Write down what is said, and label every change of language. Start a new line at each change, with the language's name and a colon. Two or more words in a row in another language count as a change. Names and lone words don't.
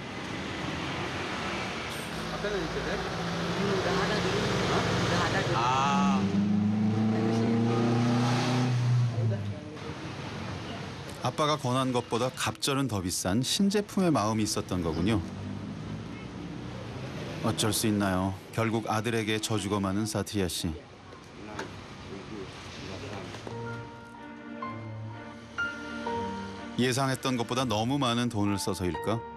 Korean: 앞에는 이렇게 돼?
Indonesian: Udah ada dulu. Udah ada dulu.
Korean: 아. 아빠가 권한 것보다 갑절은 더 비싼 신제품의 마음이 있었던 거군요. 어쩔 수 있나요? 결국 아들에게 져주고 마는 사트리아 씨. 예상했던 것보다 너무 많은 돈을 써서일까?